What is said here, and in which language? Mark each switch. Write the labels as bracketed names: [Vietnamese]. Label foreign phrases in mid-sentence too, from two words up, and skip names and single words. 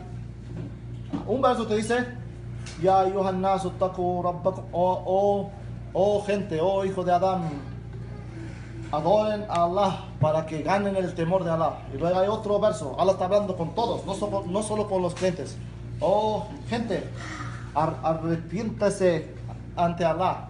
[Spanish] Un verso te dice, [Arabic] يا أيها الناس اتقوا ربكم, [Spanish] oh gente, oh hijo de Adán, adoren a Allah para que ganen el temor de Allah. Y luego hay otro verso, Allah está hablando con todos, no solo con los creyentes. Oh gente, arrepiéntase ante Allah.